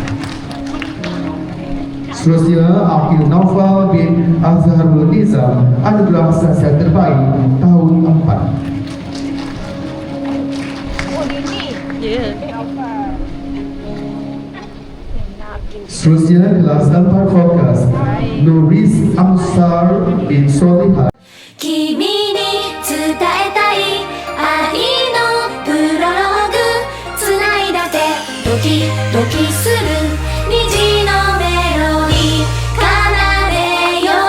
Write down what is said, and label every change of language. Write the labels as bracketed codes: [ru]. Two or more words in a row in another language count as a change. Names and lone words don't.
[ms] Seterusnya, Aqil Naufal bin Azharul Nizam, anugerah saksian terbaik tahun 4. Ya. Seterusnya, kelas 4 fokus, Nuris Amsar bin Solihat. [ja] 君に伝えたい愛のプロローグつないだ手ドキドキする虹のメロディー奏でよ